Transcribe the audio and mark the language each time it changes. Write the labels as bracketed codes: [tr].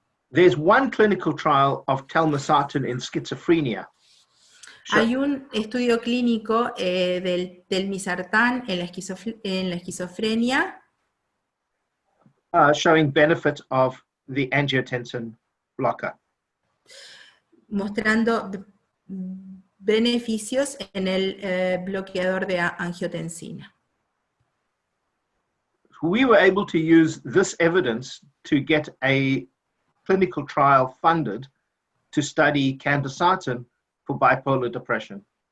[en] There's one clinical trial of telmisartan in schizophrenia. [es] Hay un estudio clínico del Disertante en la esquizofrenia [en] showing benefit of the angiotensin blocker. [es] mostrando beneficios en el bloqueador de angiotensina. [en] We were able to use this evidence to get a clinical trial funded to study candesartan for bipolar depression.